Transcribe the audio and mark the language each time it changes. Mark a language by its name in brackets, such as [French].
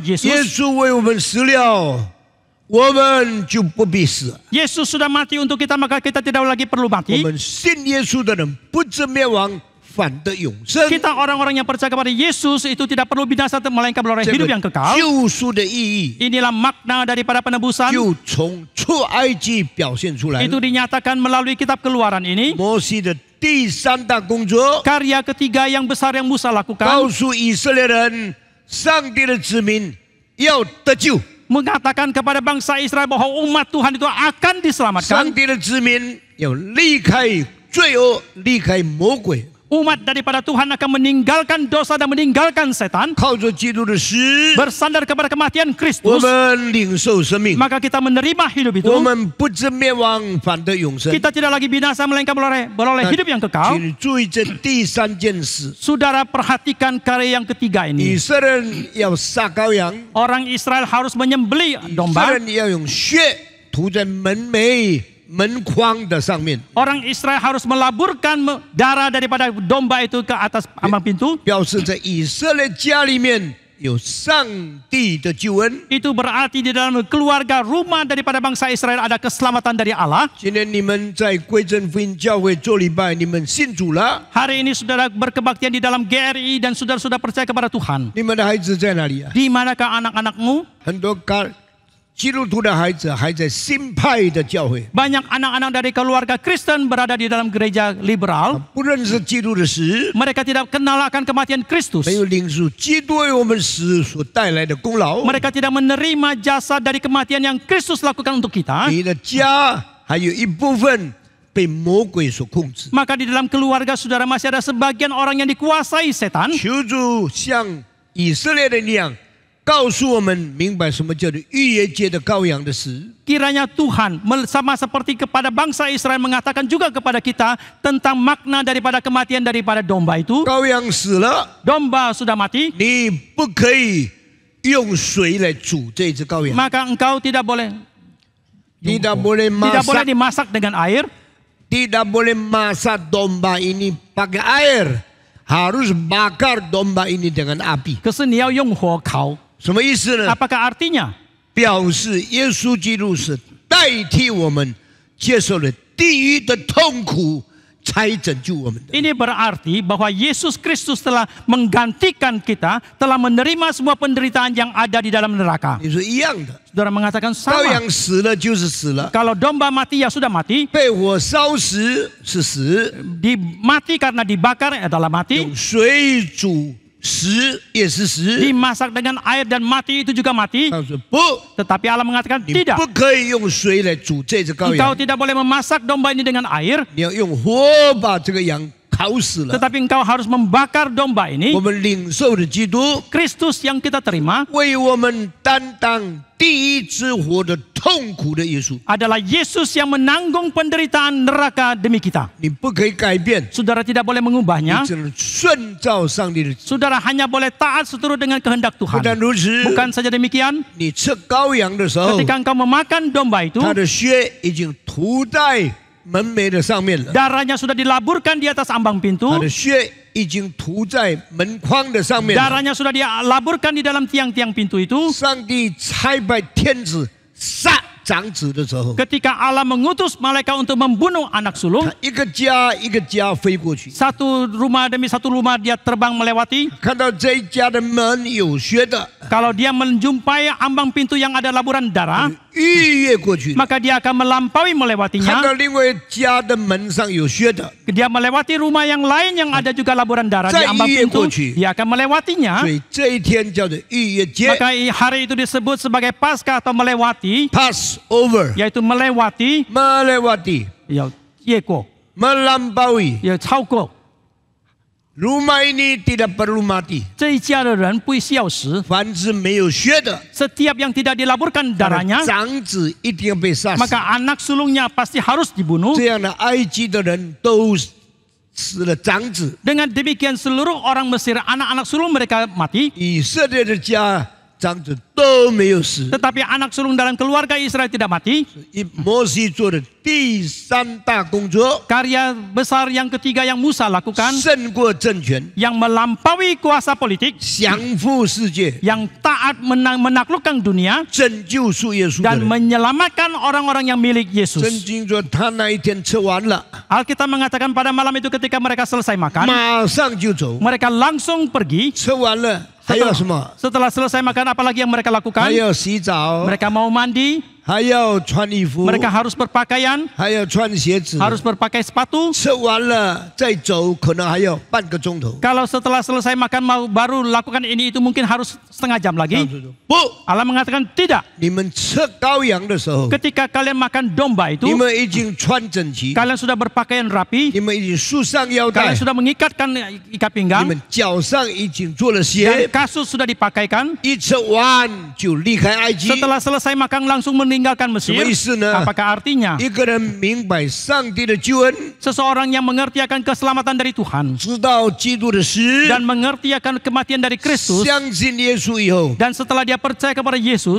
[Chinese] 耶 [Indonesian] Yesus. [Chinese] 稣为我们死了，我们就不必死。 [Indonesian] Yesus sudah mati untuk kita, maka kita tidak lagi perlu [Chinese] 我 [Indonesian] mati. [Chinese] 们信耶稣的人不至灭亡，反得永生。 [Indonesian] Kita orang-orang yang percaya kepada Yesus itu tidak perlu binasa, melainkan beroleh [Chinese] 这 [Indonesian] hidup [Chinese] 个 [Indonesian] yang kekal. [Chinese] 救赎的意义 [Indonesian] Inilah makna daripada penebusan. [Chinese] 就从出埃及表现出来了。 [Indonesian] Itu dinyatakan melalui kitab Keluaran ini. [Chinese] 摩西的第三大工作， [Indonesian] Karya ketiga yang besar yang Musa [Chinese] 告 [Indonesian] lakukan, [Chinese] 诉以色列人，上帝的子民要得救。 [Indonesian] mengatakan kepada bangsa Israel bahwa umat Tuhan itu akan [Chinese] 上 [Indonesian] diselamatkan. [Chinese] 帝的子民要离开罪恶，离开魔鬼， [Indonesian] Umat daripada Tuhan akan meninggalkan dosa dan meninggalkan setan, [Chinese] 靠着基督的死， [Indonesian] bersandar kepada kematian Kristus, [Chinese] 们领受生命， [Indonesian] maka kita menerima hidup itu. [Chinese] 我们不至灭亡，反得永生。 [Indonesian] Kita tidak lagi binasa, melainkan beroleh hidup yang kekal. [Chinese] 请注意这第三件事： [Indonesian] Saudara perhatikan karya yang ketiga [Chinese] 以 [Indonesian] ini. [Chinese] 色列人要杀羔羊， [Indonesian] Orang Israel harus menyembelih [Chinese] 以色 [Indonesian] domba. [Chinese] 列人要用血涂在门楣、门框的上面， [Indonesian] Orang Israel harus melaburkan darah daripada domba itu ke atas ambang pintu. [Chinese] 表示在以色列家里面有上帝的救恩。 [Indonesian] Itu berarti di dalam keluarga rumah daripada bangsa Israel ada keselamatan dari Allah. [Chinese] 今天你们在归正福音教会做礼拜，你们信主了， [Indonesian] Hari ini saudara berkebaktian di dalam GRI dan saudara-saudara percaya kepada Tuhan. [Chinese] 你们的孩子在哪里啊？ [Indonesian] Di manakah anak-anakmu? [Chinese] 很多基督徒的孩子还在新派的教会， [Indonesian] Banyak anak-anak dari keluarga Kristen berada di dalam gereja liberal. [Chinese] 不认识基督的死， [Indonesian] Mereka tidak kenal akan kematian Kristus. [Chinese] 没有领受基督为我们死所带来的功劳。 [Indonesian] Mereka tidak menerima jasa dari kematian yang Kristus lakukan untuk kita. [Chinese] 你的家还有一部分被魔鬼所控制。 [Indonesian] Maka di dalam keluarga saudara masih ada sebagian orang yang dikuasai setan. [Chinese] 求主像以色列人一样，告诉我们明白什么叫做逾越节的羔羊的死。 [Indonesian] Kiranya Tuhan sama seperti kepada bangsa Israel mengatakan juga kepada kita tentang makna daripada kematian daripada domba itu. [Chinese] 羔羊死了， [Indonesian] Domba sudah mati, [Chinese] 你不可以用水来煮这只羔羊， [Indonesian] maka engkau tidak boleh tidak boleh dimasak dengan air. tidak boleh masak domba ini pakai air, harus bakar domba ini dengan api. [Chinese] 可是你要用火烤，什么意思呢？ [Indonesian] apakah artinya? [Chinese] 表示耶稣基督是代替我们接受了地狱的痛苦，才拯救我们的。 [Indonesian] Ini berarti bahwa Yesus Kristus telah menggantikan kita, telah menerima semua penderitaan yang ada di dalam neraka. [Chinese] 你说一样的， [Indonesian] Saudara mengatakan [Chinese] 羔 [Indonesian] sama. [Chinese] 羊死了就是死了， [Indonesian] Kalau domba mati ya sudah mati, [Chinese] 被火烧死是死， [Indonesian] mati karena dibakar adalah mati, [Chinese] 用水煮死也是死。 [Indonesian] dimasak dengan air dan mati itu juga mati. [Chinese] 他说不， [Indonesian] Tetapi Allah mengatakan [Chinese] 你 [Indonesian] tidak. [Chinese] 不可以用水来煮这只羔 [Indonesian] Engkau [Chinese] 羊， [Indonesian] tidak boleh memasak domba ini dengan air, [Chinese] 你要用火把这个羊烤死了。 [Indonesian] tetapi engkau harus membakar domba ini. [Chinese] 我们领受的基督 [Indonesian] Kristus yang kita terima [Chinese] 为我们担当第一只活的痛苦的耶稣， [Indonesian] adalah Yesus yang menanggung penderitaan neraka demi kita. [Chinese] 你不可以改变， [Indonesian] Saudara tidak boleh [Chinese] 你 [Indonesian] mengubahnya. [Chinese] 只能顺照上帝的旨。 [Indonesian] Saudara hanya boleh taat seturut dengan kehendak [Chinese] 不 [Indonesian] Tuhan. [Chinese] 但如此， [Indonesian] Bukan saja demikian, [Chinese] 你吃羔羊的时候， [Indonesian] ketika engkau memakan domba itu, [Chinese] 他的血已经涂在门楣的上面了， [Indonesian] darahnya sudah dilaburkan di atas ambang [Chinese] 他 [Indonesian] pintu, [Chinese] 的血已经涂在门框的上面了。 [Indonesian] darahnya sudah dilaburkan di dalam tiang-tiang pintu itu. [Chinese] 上帝差派天子杀长子的时候， [Indonesian] Ketika Allah mengutus malaikat untuk membunuh anak sulung, [Chinese] 他一个家一个家飞过去， [Indonesian] satu rumah demi satu rumah dia terbang melewati. [Chinese] 看到这一家的门有血的， [Indonesian] Kalau dia menjumpai ambang pintu yang ada laburan darah, [Chinese] 逾越过去； [Indonesian] maka dia akan melampaui [Chinese] 看 [Indonesian] melewatinya. [Chinese] 到另外一家的门上有血的， [Indonesian] Dia melewati rumah yang lain yang ada juga laburan darah di ambang pintu. Dia akan melewatinya. [Chinese] 所以这一天叫做逾越节 [Indonesian] Maka hari itu disebut sebagai Paskah atau melewati, [English] （Passover）。 [Indonesian] yaitu melewati, melewati, [Chinese] 越过, [Indonesian] melampaui. [Chinese] 超过. [Indonesian] Rumah ini tidak perlu mati. [Chinese] 这一家的人不需要死，凡是没有血的， [Indonesian] setiap yang tidak dilaburkan darahnya, [Chinese] 长子一定要被杀死。 [Indonesian] maka anak sulungnya pasti harus dibunuh. [Chinese] 这样的埃及的人都死了长子， [Indonesian] Dengan demikian seluruh orang Mesir, anak-anak sulung mereka mati, [Chinese] 以色列的家长子都没有死。 [Indonesian] tetapi anak sulung dalam keluarga Israel tidak mati. [Chinese] 摩西做的第三大工作， [Indonesian] Karya besar yang ketiga yang Musa lakukan, [Chinese] 胜过政权， [Indonesian] yang melampaui kuasa politik, [Chinese] 降服世界， [Indonesian] yang taat menaklukkan dunia, [Chinese] 拯救属耶稣的 [Indonesian] dan [Chinese] 人。 [Indonesian] menyelamatkan orang-orang yang milik [Chinese] 圣 [Indonesian] Yesus. [Chinese] 经说，他那一天吃完了， [Indonesian] Alkitab mengatakan pada malam itu ketika mereka selesai makan, [Chinese] 马上就走。 [Indonesian] mereka langsung pergi. [Chinese] 吃完了还要什么？ [Indonesian] Setelah selesai makan, apalagi yang mereka [Chinese] 还 [Indonesian] lakukan? [Chinese] 要洗澡， [Indonesian] Mereka mau mandi, [Chinese] 还要穿衣服， [Indonesian] mereka harus berpakaian, [Chinese] 还要穿鞋子。 [Indonesian] harus berpakai sepatu. [Chinese] 吃完了再走，可能还要半个钟头。 [Indonesian] Kalau setelah selesai makan mau baru lakukan ini itu mungkin harus setengah jam [Chinese] 上 [Indonesian] lagi. [Chinese] 主说不， [Indonesian] Allah mengatakan tidak. [Chinese] 你们吃羔羊的时候， [Indonesian] Ketika kalian makan domba itu, [Chinese] 们已经穿整齐， [Indonesian] kalian sudah berpakaian rapi, [Chinese] 你们已经束上腰带 [Indonesian] kalian，sudah mengikatkan ikat [Chinese] 你 [Indonesian] pinggang, [Chinese] 们脚上已经做了鞋， [Indonesian] kasut sudah dipakaikan. [Chinese] 一吃完就离开埃及。 [Indonesian] Setelah selesai makan langsung meninggalkan [Chinese] 什么 [Indonesian] Mesir. [Chinese] 意思呢？ [Indonesian] Apakah artinya [Chinese] 一个人明白上帝的救恩， [Indonesian] seseorang yang mengerti akan keselamatan dari Tuhan [Chinese] 知道基督的死， [Indonesian] dan mengerti akan kematian dari Kristus, [Chinese] 相信耶稣以后， [Indonesian] dan setelah dia percaya kepada Yesus,